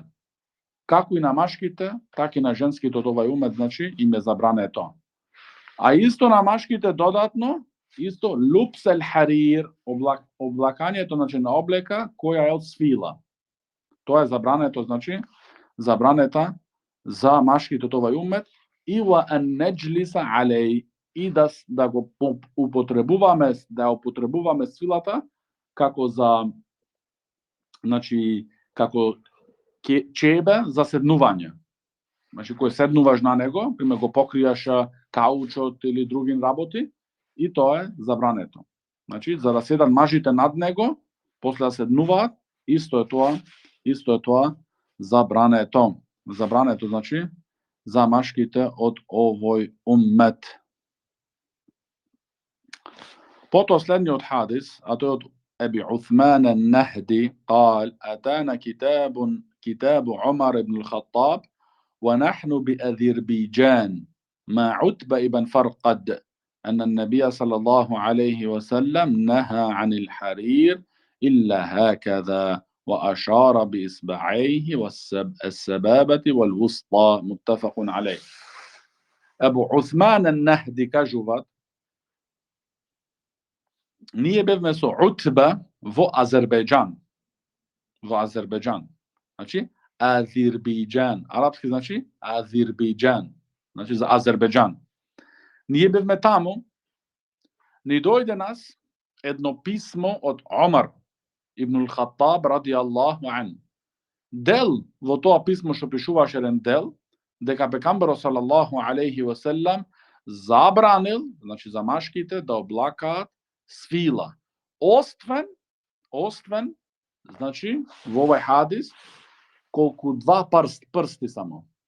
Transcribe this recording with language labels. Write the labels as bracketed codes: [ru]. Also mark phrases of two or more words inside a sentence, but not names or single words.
[mk] Како и на машките, така и на женските од овој умет, значи им е забрането. А исто на машките додатно, исто [ar] لبس الحرير, [mk] облакањето, значи на облека која е од свила. Тоа е забрането, значи забранета за машките од овој умет и [ar] وأن نجلس عليه, [mk] и да го употребуваме свилата како за, значи како чебе за седнување. Значи кој седнуваш на него, пример го покријаш каучот или други работи, и тоа е забрането. Значи за да седат мажите над него, после да седнуваат, исто е тоа забрането. Забрането значи за машките од овој уммет. Потоа следниот хадис, а тој од Еби Уthman ан-Нахди, [ar] قال: أتانا كتاب عمر بن الخطاب ونحن بأذربيجان مع عتبة بن فرقد أن النبي صلى الله عليه وسلم نهى عن الحرير إلا هكذا وأشار بإصبعيه والسبابة والوسطى. متفق عليه. [mk] أبو عثمان النهدي кажуваат: ние бевме со Утба во Азербејџан. Значи Азербејџан, арапски значи Азербејџан, значи за Азербејџан. Ние бевме таму, ни дојде нас едно писмо од Омар ibn al-Khattab [ar] رضي الله عنه. [mk] Del, vo тоа писмо што пишуваше еден дел, дека пекамберот [ar] صلى الله عليه وسلم [mk] забранил, значи за машките да облакаат свила. Освен, значи во овој хадис колку два прсти само.